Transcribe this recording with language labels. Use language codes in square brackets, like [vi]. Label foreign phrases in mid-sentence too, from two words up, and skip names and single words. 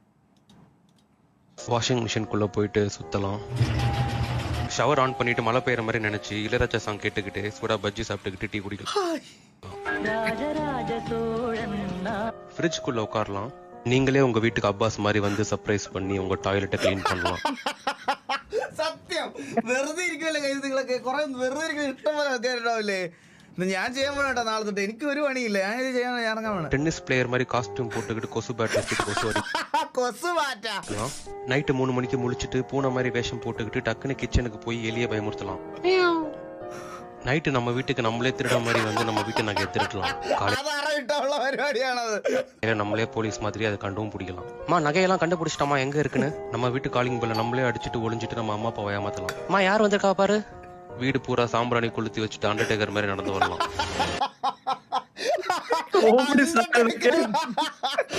[ta] வாஷிங் மிஷின்குள்ளே போயிட்டு சுற்றலாம். ஷவர் ஆன் பண்ணிட்டு மழை பெய்யுற மாதிரி நினச்சி இளையராஜா சாங் கேட்டுக்கிட்டு சூடாக பஜ்ஜி சாப்பிட்டுக்கிட்டு டீ குடிக்கலாம். ஃப்ரிட்ஜ்குள்ளே உட்காரலாம். நீங்களே உங்கள் வீட்டுக்கு அப்பாஸ் மாதிரி வந்து சர்ப்ரைஸ் பண்ணி உங்கள் டாய்லெட்டை க்ளீன் பண்ணலாம். [ml] സത്യം വെറുതെ ഇരിക്കുമല്ലേ കൈതുകളൊക്കെ കുറെ വെറുതെ ഇരിക്കുന്ന ഇഷ്ടം പോലെ ആൾക്കാരുണ്ടാവില്ലേ. ഞാൻ ചെയ്യാൻ പോണേട്ടാ നാളെ തൊട്ട്. എനിക്ക് ഒരു പണിയില്ല, ഞാൻ ഇത് ചെയ്യാൻ ഇറങ്ങാൻ വേണം. [en] tennis player [ta] மாதிரி காஸ்டியூம் போட்டுக்கிட்டு கொசு பேட் வச்சுட்டு கொசு [ml] കൊസു മാറ്റാ. [ta] அடிக்கலாம். நைட்டு 3 மணிக்கு முழிச்சிட்டு பூனை மாதிரி வேஷம் போட்டுக்கிட்டு டக்குன்னு கிச்சனுக்கு போய் எலியை பயமுறுத்தலாம். நைட்டு நம்ம வீட்டுக்கு நம்மளே திருட மாதிரி வந்து நம்ம வீட்டை நகை திருடலாம். [ml] അതറിയിട്ടുള്ള പരിപാടിയാണത്. [ta] காலையில நம்மளே போலீஸ் மாதிரி அதை கண்டும் பிடிக்கலாம். அம்மா நகையெல்லாம் கண்டுபிடிச்சிட்டோமா எங்க இருக்குன்னு நம்ம வீட்டு காலிங் பெல்ல நம்மளே அடிச்சுட்டு ஒளிஞ்சிட்டு நம்ம அம்மா அப்பாவை ஏமாத்தலாம். அம்மா யார் வந்திருக்கா பாரு. வீடு பூரா சாம்பிராணி கொளுத்தி வச்சுட்டு அண்டர்டேக்கர் மாதிரி நடந்து வரலாம்.